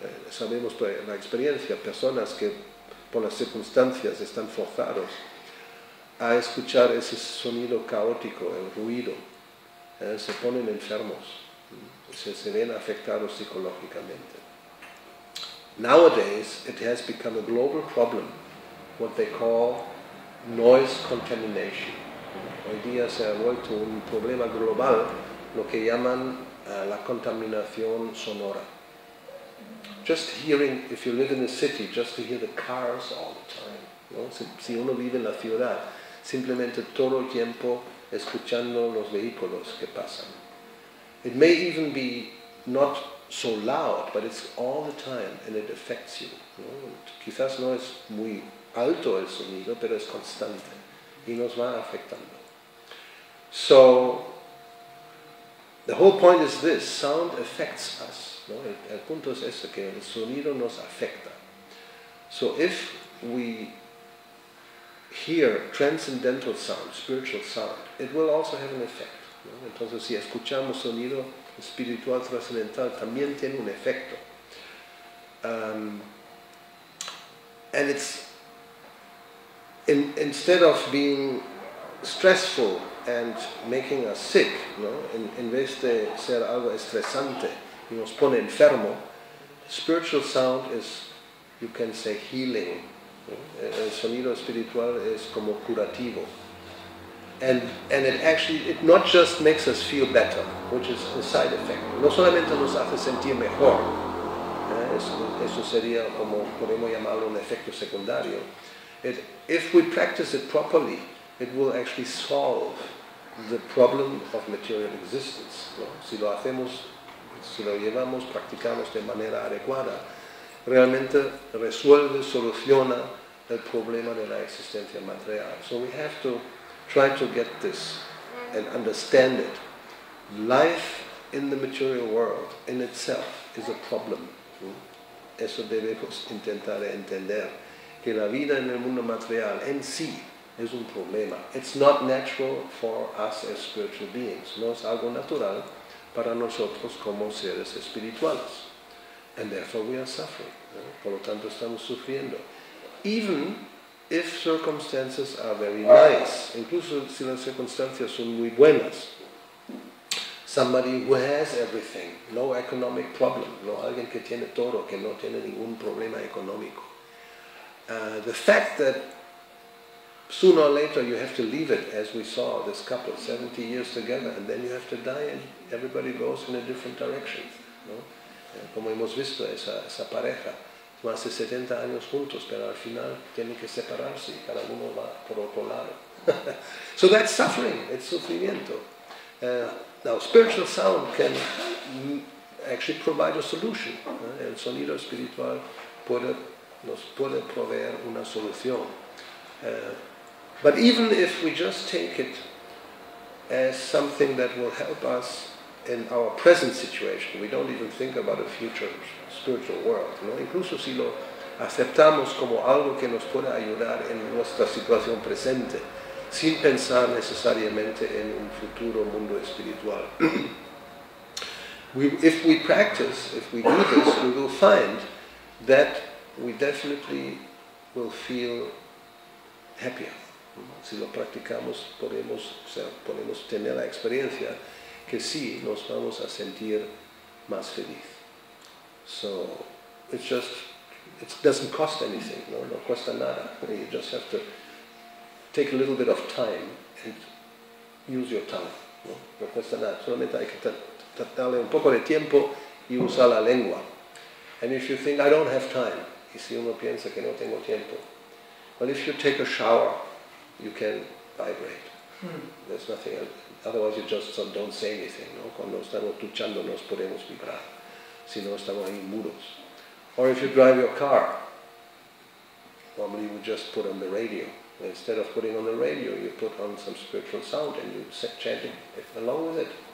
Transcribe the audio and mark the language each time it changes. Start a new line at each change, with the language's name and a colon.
Spanish: Sabemos por la experiencia, personas que por las circunstancias están forzados a escuchar ese sonido caótico, el ruido, se ponen enfermos, se ven afectados psicológicamente.
English: Nowadays, it has become a global problem, what they call noise contamination.
Spanish: Hoy día se ha vuelto un problema global, lo que llaman la contaminación sonora.
English: Just hearing, if you live in a city, just to hear the cars all the time.
Spanish: ¿No? Si uno vive en la ciudad, simplemente todo el tiempo escuchando los vehículos que pasan.
English: It may even be not so loud, but it's all the time and it affects you.
Spanish: ¿No? Quizás no es muy alto el sonido, pero es constante y nos va afectando.
English: So, the whole point is this, sound affects us.
Spanish: ¿No? El punto es ese, que el sonido nos afecta.
English: So if we hear transcendental sound, spiritual sound, it will also have an effect.
Spanish: ¿No? Entonces si escuchamos sonido espiritual trascendental, también tiene un efecto.
English: And it's, instead of being stressful and making us sick,
Spanish: ¿no? En vez de ser algo estresante y nos pone enfermo,
English: spiritual sound is, you can say, healing
Spanish: El sonido espiritual es como curativo.
English: And it not just makes us feel better, which is a side effect.
Spanish: No solamente nos hace sentir mejor. Eso sería como podemos llamarlo un efecto secundario.
English: If we practice it properly, it will actually solve the problem of material existence,
Spanish: ¿no? Si lo hacemos, si lo llevamos, practicamos de manera adecuada, realmente resuelve, soluciona el problema de la existencia material.
English: So we have to try to get this and understand it. Life in the material world in itself is a problem.
Spanish: Eso debemos intentar entender, que la vida en el mundo material en sí es un problema.
English: It's not natural for us as spiritual beings.
Spanish: No es algo natural para nosotros como seres espirituales.
English: And therefore we are suffering.
Spanish: Por lo tanto estamos sufriendo.
English: Even if circumstances are very nice,
Spanish: incluso si las circunstancias son muy buenas.
English: Somebody who has everything, no economic problem,
Spanish: no alguien que tiene todo, que no tiene ningún problema económico.
English: The fact that sooner or later you have to leave it, as we saw, this couple, 70 years together, and then you have to die and everybody goes in a different direction.
Spanish: ¿No? Como hemos visto, esa pareja, más de 70 años juntos, pero al final tienen que separarse y cada uno va por otro lado.
English: So that's suffering, it's sufrimiento. Now, spiritual sound can actually provide a solution.
Spanish: El sonido espiritual nos puede proveer una solución.
English: But even if we just take it as something that will help us in our present situation, we don't even think about a future spiritual world,
Spanish: ¿no? Incluso si lo aceptamos como algo que nos puede ayudar en nuestra situación presente, sin pensar necesariamente en un futuro mundo espiritual.
English: If we practice, if we do this, we will find that we definitely will feel happier.
Spanish: Si lo practicamos, podemos tener la experiencia que sí nos vamos a sentir más feliz.
English: So, it doesn't cost anything,
Spanish: no cuesta nada.
English: You just have to take a little bit of time and use your tongue.
Spanish: No cuesta nada, solamente hay que darle un poco de tiempo y usar la lengua.
English: And if you think, I don't have time,
Spanish: y si uno piensa que no tengo tiempo,
English: well, if you take a shower, you can vibrate. There's nothing else. Otherwise you just don't say anything.
Spanish: ¿No? Cuando estamos duchando nos podemos vibrar, si no estamos ahí mudos.
English: Or if you drive your car, normally we just put on the radio. Instead of putting on the radio, you put on some spiritual sound and you chant it along with it.